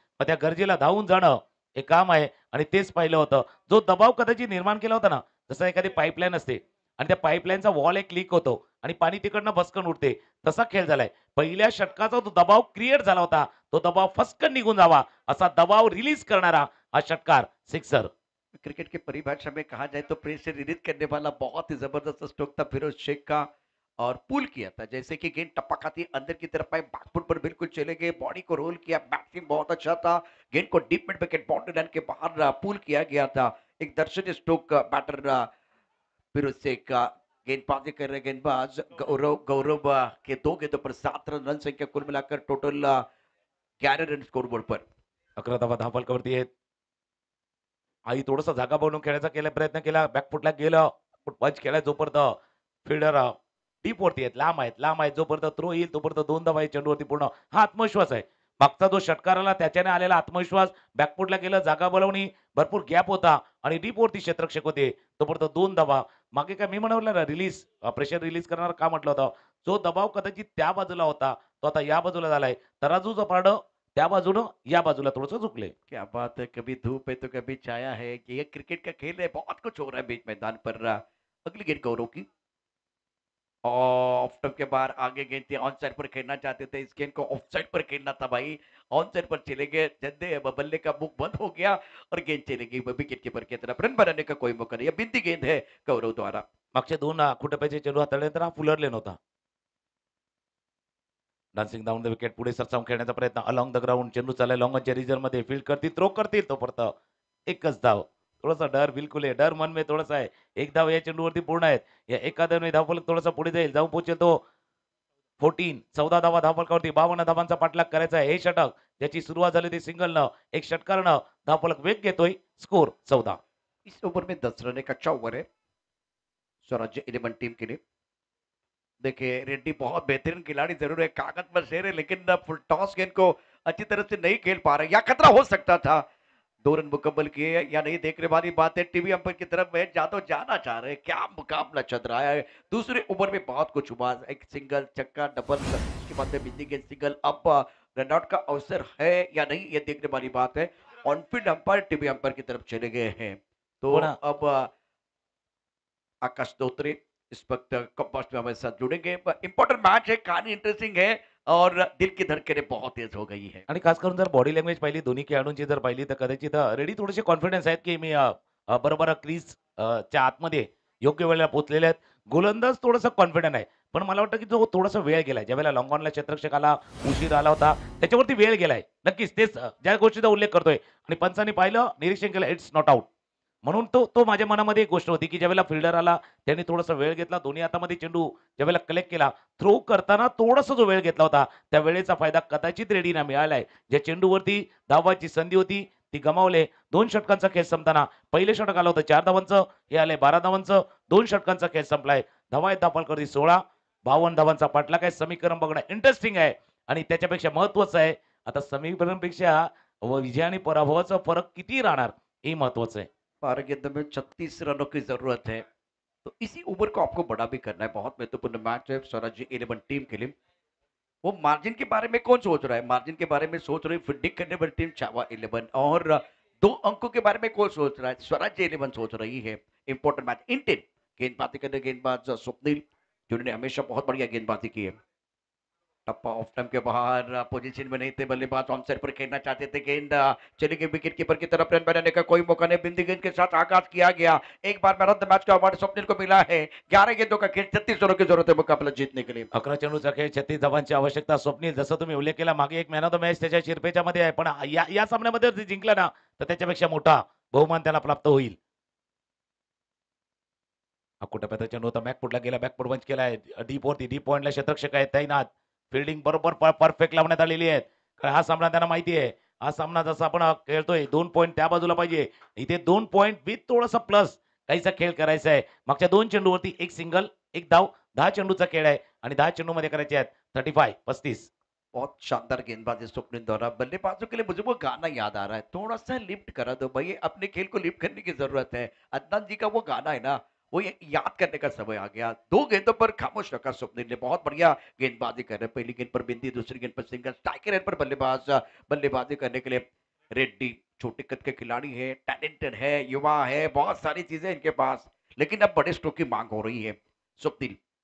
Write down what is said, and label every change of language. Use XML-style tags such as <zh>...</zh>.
<mr>मग त्या गरजेला धावून जाणं हे काम आहे आणि तेच पाहिलं होतं. जो दबाव कदाचित निर्माण केला होता ना, जसं एखादी पाईपलाईन असते आणि त्या पाईपलाईनचा वॉल एक लीक होतो आणि पाणी तिकडनं भसकन उडते. तसा खेळ झालाय. पहिल्या षटकाचा जो दबाव क्रिएट झाला होता, तो दबाव फसकन निघून जावा असा दबाव रिलीज करणारा हा षटकार सिक्सर.</mr> <hi>क्रिकेट की परिभाषा में कहा जाए तो प्रेशर रिलीज करने वाला बहुत ही जबरदस्त स्ट्रोक था फिरोज शेख का। और पुल किया था, जैसे कि गेंद टपकाती अंदर की तरफ आए, बैकफुट पर बिल्कुल चले गए, बॉडी को रोल किया, बैटिंग बहुत अच्छा था। गेंद को deep mid wicket boundary line के बाहर पुल किया गया था। एक दर्शनीय स्ट्रोक बैटर फिरोज शेख का। गेंदबाजी कर रहे गेंदबाज गौरव गौरव के 2 गेंदों पर 7 रन, रन संख्या कुल मिलाकर टोटल 11 रन स्कोरबोर्ड पर।</hi> <mr>11 धावा धावफलकावरती आहेत. आई थोडासा जागा बनवून खेळायचा प्रयत्न केला. बॅकफुटला गेलं. पंच केलाय जोपर्यंत फिल्डर डीप वरती आहेत, लांब आहेत. जोपर्यंत थ्रो येईल तोपर्यंत 2 धावा आहे चेंडूवरती पूर्ण. हा आत्मविश्वास आहे. मागचा जो षटकार आला त्याच्याने आलेला आत्मविश्वास, बॅकफुटला गेलं, जागा बनवणी, भरपूर गॅप होता आणि डीप वरती क्षेत्ररक्षक होते. तोपर्यंत 2 धावा. मागे काय मी म्हणालो ना रिलीज, प्रेशर रिलीज करणार का म्हटलं होतं. जो दबाव कदाचित त्या बाजूला होता, तो आता या बाजूला झालाय. तराजूचं पारडं त्या बाजूनं या बाजूला थोडंसं झुकलंय.</mr> <hi>क्या बात है, कभी धूप है तो कभी छाया है। ये क्रिकेट का खेल है, बहुत कुछ हो रहा है बीच मैदान पर। अगली गेंद गौरव की ऑफ स्टंप के बाहर आगे गेंद थी, ऑन साइड पर खेलना चाहते थे, इस गेंद को ऑफ साइड पर खेलना था भाई। ऑन साइड पर चले गए, जद्दे बल्ले का मुख बंद हो गया और गेंद चली गई विकेट कीपर की तरफ। रन बनाने का कोई मौका नहीं, ये बिंदी गेंद है गौरव द्वारा।</hi> <mr>मागचे 2 खुटप्याचे चेंडू हाताळल्यानंतर हा फुलरले नव्हता.</mr> <en>dancing down the wicket</en> <mr>पुढे सरसावून खेळण्याचा प्रयत्न</mr> <en>Along the ground.</en> <mr>चेंडू चाललाय लॉंगनच्या रिजनमध्ये. फील्ड करतील, थ्रो करतील तोपर्यंत एकच धाव. थोडासा डर बिलकुल आहे.</mr> <hi>डर मन में</hi> <mr>थोडासा आहे. 1 धाव या चेंडूवरती पूर्ण आहेत. या एका धावेने धावफलक थोडासा पुढे जाईल. जाऊन पोहोचेल तो 14 धावा धावफलकावरती. 52 धावांचा पाठलाग करायचा आहे. हे षटक ज्याची सुरुवात झाली ती सिंगलनं, एक षटकारनं धावफलक वेग घेतोय. स्कोर 14.</mr> <hi>इस ओवर में 10 रन एक अच्छा ओवर है स्वराज्य 11 टीम के लिए। देखिए रेड्डी बहुत बेहतरीन खिलाड़ी जरूर है, कागज पर शेर है, लेकिन फुल टॉस गेंद को अच्छी तरह से नहीं खेल पा रहे, या खतरा हो सकता था। 2 रन मुकम्मल किए या नहीं देखने वाली बात है। टीवी अंपायर की तरफ महेश यादव जाना चाह रहे हैं, क्या मुकाबला चल रहा है। दूसरे ओवर में बहुत कुछ हुआ, एक सिंगल, छक्का, डबल, उसके बाद में बिंदी गेंद सिंगल। अब रनआउट का अवसर है या नहीं, ये देखने वाली बात है। On field umpire TV umpire की तरफ चले गए हैं, तो</hi> <mr>हो ना.</mr> <hi>अब आकाश दोत्रे इस वक्त कंपास में हमारे साथ जुड़ेंगे। इंपॉर्टेंट मैच है, कहानी इंटरेस्टिंग है और दिल की धड़कनें बहुत तेज हो गई है।</hi> <mr>आणि खास करून जर बॉडी लँग्वेज पाहिली दोन्ही खेळाडूंची जर पाहिली तर कदाचित रेडी थोडेसे कॉन्फिडन्स आहेत की मी बरोबर क्रीज च्या आतमध्ये योग्य वेळेला पोहोचलेले आहेत. गोलंदाज थोडंसं कॉन्फिडंट आहे. पण मला वाटतं की जो थोडासा वेळ गेलाय. ज्यावेळेला लाँग ऑनला क्षेत्ररक्षक आला, उशीर आला होता, त्याच्यावरती वेळ गेलाय. नक्कीच तेच ज्या गोष्टीचा उल्लेख करतोय आणि पंचांनी पाहिलं, निरीक्षण केलं,</mr> <en>It's not out.</en> <mr>म्हणून तो तो माझ्या मनामध्ये एक गोष्ट होती, की ज्यावेळेला फिल्डर आला, त्यांनी थोडासा वेळ घेतला. दोन्ही हातामध्ये चेंडू ज्यावेळेला कलेक्ट केला, थ्रो करताना थोडासा जो वेळ घेतला होता, त्या वेळेचा फायदा कदाचित रेड्डीना मिळालाय. ज्या चेंडूवरती धावाची संधी होती, ती गमावले. 2 षटकांचा खेळ संपताना पहिलं षटक आलं होतं 4 धावांचं, हे आलंय 12 धावांचं. 2 षटकांचा खेळ संपलाय. धावा आहेत दापलकरती 16, 52 धावांचा पाठलाग आहे. समीकरण बघणं इंटरेस्टिंग आहे आणि त्याच्यापेक्षा महत्त्वाचं आहे, आता समीकरणपेक्षा विजय आणि पराभवाचा फरक किती राहणार, हे महत्त्वाचं आहे.</mr> <hi>12 गेंदों में 36 रनों की जरूरत है। तो इसी ओवर को आपको बड़ा भी करना है। बहुत महत्वपूर्ण मैच है स्वराज 11 टीम के लिए। वो मार्जिन के बारे में कौन सोच रहा है? मार्जिन के बारे में सोच रही फील्डिंग करने वाली टीम छावा 11 और 2 अंकों के बारे में कौन सोच रहा है? स्वराज 11 सोच रही है। इंपॉर्टेंट मैच इंटेन गेंदबाजी करने गेंदबाज स्वप्निल जिन्होंने हमेशा बहुत बढ़िया गेंदबाजी की है। टप्पा ऑफ टाइम के बाहर पोजीशन में नहीं थे बल्लेबाज ऑन साइड पर खेलना चाहते थे गेंद चली गई विकेट कीपर की तरफ रन बनाने का कोई मौका नहीं बिंदी गेंद के साथ आगाज किया गया एक बार मैन ऑफ द मैच का अवार्ड स्वप्निल को मिला है 11 गेंदों का खेल 36 रनों की जरूरत है मुकाबला जीतने के लिए</hi> <mr>11 चेंडूचा खेळ 36 धावांची आवश्यकता. स्वप्नील जसं तुम्ही उल्लेख केला मागे एक मॅन ऑफ द मॅच त्याच्या शिरपेच्या मध्ये आहे. पण या या सामन्यामध्ये जर जिंकला ना, तर त्याच्यापेक्षा मोठा बहुमान त्याला प्राप्त होईल. हा कुठं चेंडू होता बॅकफुटला गेला, बॅकफुट पंच केलाय. डीप वरती डीप पॉइंटला क्षेत्ररक्षक आहेत तैनात. फील्डिंग बरोबर परफेक्ट लावण्यात आलेली आहे. कारण हा सामना त्यांना माहिती आहे. हा सामना जसा आपण खेळतोय 2 पॉइंट त्या बाजूला पाहिजे. इथे 2 पॉइंट विथ थोडासा प्लस काहीसा खेळ करायचा आहे. मागच्या 2 चेंडूवरती 1 सिंगल, 1 धाव, 10 चेंडूचा खेळ आहे आणि 10 चेंडूमध्ये करायचे आहेत 35.</mr> <hi>बहुत शानदार गेंदबाजी स्वप्निल द्वारा बल्लेबाजों के लिए मुझे वो गाना याद आ रहा है थोड़ा सा लिफ्ट करा दो भाई अपने खेल को लिफ्ट करने की जरूरत है अदनान जी का वो गाना है ना वो ये याद करने का समय आ गया 2 गेंदों पर खामोश रखा स्वप्निल ने बहुत बढ़िया गेंदबाजी कर रहे हैं पहली गेंद पर बिंदी दूसरी गेंद पर सिंगल स्ट्राइकर एंड पर बल्लेबाज बल्लेबाजी करने के लिए रेड्डी छोटे कद के खिलाड़ी है टैलेंटेड है युवा है बहुत सारी चीजें इनके पास लेकिन अब बड़े स्ट्रोक की मांग हो रही है स्वप्निल</hi>